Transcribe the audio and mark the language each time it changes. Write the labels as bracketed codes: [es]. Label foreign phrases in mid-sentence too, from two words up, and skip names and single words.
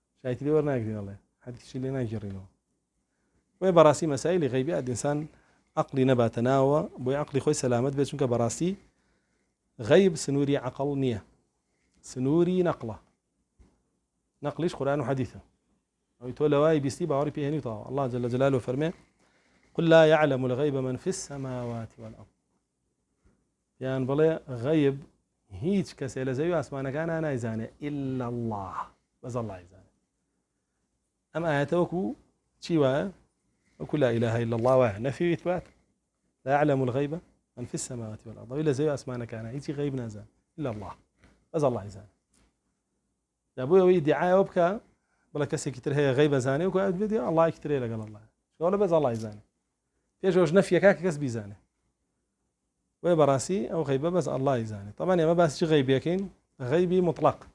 [ckb] شایتی لێ وەرناگرین ئەڵێ حەدیثی لێ ناگێڕینەوە وێ بەڕاستی مەسایلی غەیبیات ئینسان عەقلی نەباتە ناوە بۆی عەقلی خۆی سەلامەت بێت چونکە بەڕاستی غەیب سنووری عەقڵ نییە سنووری نەقڵە نەقلیش قورئان و حەدیثە ئەوەی تۆ لەوای بیستی باوەڕی پێهێنیتەوە [ar] الله جل جلاله [ckb] فەرمێ [ar] قل لا يعلم الغيب من في السماوات والأرض [ckb] يعني بڵێ غەیب هیچ کەسێ لە زەوی ئاسمانەکانە نایزانێ [ar] إلا الله [ckb] بەس الله یزانێ ئەم ئاەتە وەکو چی وایە وەکو [ar] لا إله إلا الله [ckb] وایە نەفی و ئیثبات [ar] لا يعلم الغيب من في السماوات والأرض [ckb] ئەوەی لە زەوی ئاسمانەکانە هیچی غەیب نازانێ [ar] إلا الله [ckb] بەس الله یزانێ دا بۆ ئەوەی دیعایەوە بکە بڵێ کەسێکی تر هەیە غەیب ئەزانێ و بێت ئەڵڵایەکی ترێ لەگەڵ الله شەوە بەس الله یزانێ پێشەوەش نەفیەکە کە کەس بیزانێ وێ بەڕاستی ئەو غەیبە بەس الله یزانێ طبعا ئێمە باسی غەیبەکەین غەیبی مطلق